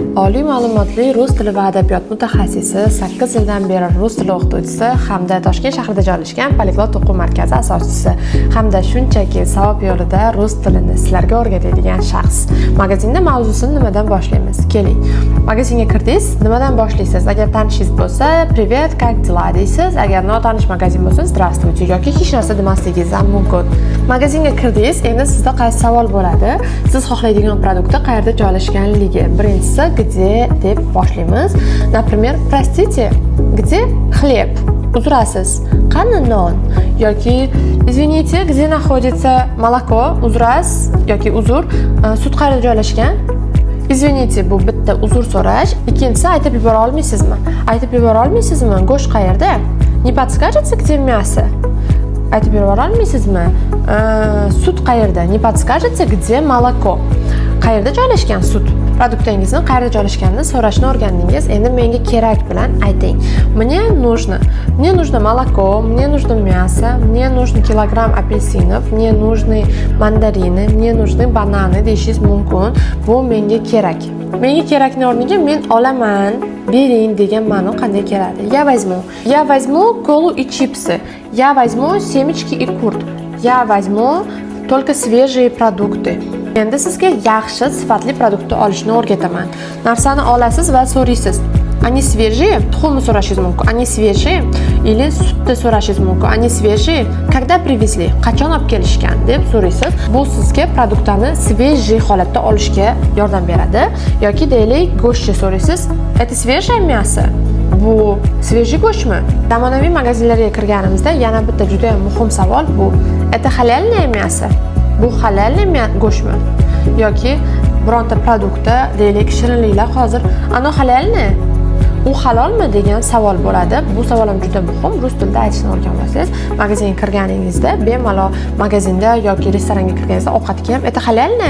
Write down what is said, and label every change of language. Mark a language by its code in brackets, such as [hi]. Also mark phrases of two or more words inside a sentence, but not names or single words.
[uz] Oliy ma'lumotli rus tili va adabiyot mutaxassisi, 8 yildan beri rus tili o'qituvchisi hamda Toshkent shahrida joylashgan Poliglot o'quv markazi asoschisi hamda shunchaki savob yo'lida rus tilini sizlarga o'rgatadigan shaxs. Magazinda mavzusini nimadan boshlaymiz? Keling. Magazinga kirdingiz, nimadan boshlaysiz? Agar tanishingiz bo'lsa, [ru] "Привет, как дела?" [uz] deysiz. Agar notanish magazin bo'lsa, "Здравствуйте" yoki hech narsa demasligingiz ham mumkin. Magazinga kirdingiz, endi sizda qaysi savol bo'ladi? Siz xohlaydigan produktda qayerda joylashganligi. Birinchisi "где" deb boshlaymiz. [ru] Например, "Простите, где хлеб?" [uz] Uzrasiz, qani non? Yoki [ru] "Извините, где находится молоко?" [uz] Uzrasiz yoki uzr, sut qayerda joylashgan? Извините, bu bitta uzr so'rash. Ikkinchisi aytib yubora olmaysizmi? Aytib yubora olmaysizmi? Go'sht qayerda? [ru] Не подскажете, где мясо? [uz] Aytib yubora olmaysizmi? Sut qayerda? [ru] Не подскажете, где молоко? [uz] Qayerda joylashgan sut? Produktingizni qayerda joylashganini so'rashni o'rgandingiz. Endi menga kerak bilan ayting. [ru] Мне нужно молоко, мне нужно мясо, мне нужен килограмм апельсинов, мне нужны mandarины, мне нужны banаны [uz] deyishingiz mumkin. Bu menga kerak. Menga kerakni o'rniga men olaman, bering degan ma'no qanday keladi? [ru] Я возьму колу и чипсы. Я возьму семечки и курт. Я возьму только свежие продукты. [uz] Endi sizga yaxshi sifatli produktni olishni o'rgataman. Narsani olasiz va so'raysiz. [ru] Они свежие? [uz] Tuxumni so'rashingiz mumkin. [ru] Они свежие? Или [uz] sutni so'rashingiz mumkin. [ru] Они свежие? Когда привезли? [uz] Qachon olib kelishgan deb so'raysiz. Bu sizga produktni свежий holatda olishga yordam beradi. Yoki deylik, go'shtni so'raysiz. [ru] Это свежее мясо? [uz] Bu свежий go'shtmi? Zamonaviy magazinlarga kirganimizda yana bitta juda ham muhim savol bu. [ru] Это халяльное мясо? [uz] Bu halalmi go'shtmi? Yoki bironta produktda deylik shirinliklar hozir "Ano halalmi? U halolmi?" degan savol bo'ladi. Bu savol ham juda muhim. Rus tilida aytishni o'rganib olsangiz, magazinga kirganingizda bemalol magazinda yoki restoranga kirganingizda ovqatga ham "Это halalmi?"